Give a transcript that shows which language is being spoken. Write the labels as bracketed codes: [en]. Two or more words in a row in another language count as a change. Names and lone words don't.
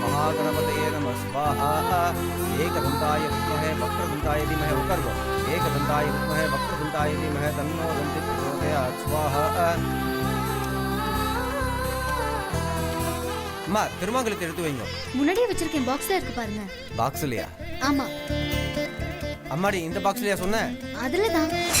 [sa] महागणपतये नमः स्वाहा एकदन्ताय विद्महे वक्रतुण्डाय धीमहि उकर्व एकदन्ताय विद्महे वक्रतुण्डाय धीमहि तन्नो दन्ति प्रचोदयात् स्वाहा [ta] அம்மா திருமாங்கலத்தை எடுத்து வைங்க. முன்னாடியே வச்சிருக்கேன், பாக்ஸ்ல இருக்கு பாருங்க. பாக்ஸ்லயா? ஆமா. அம்மாடி இந்த பாக்ஸ்லயா சொன்ன? அதுல தான்.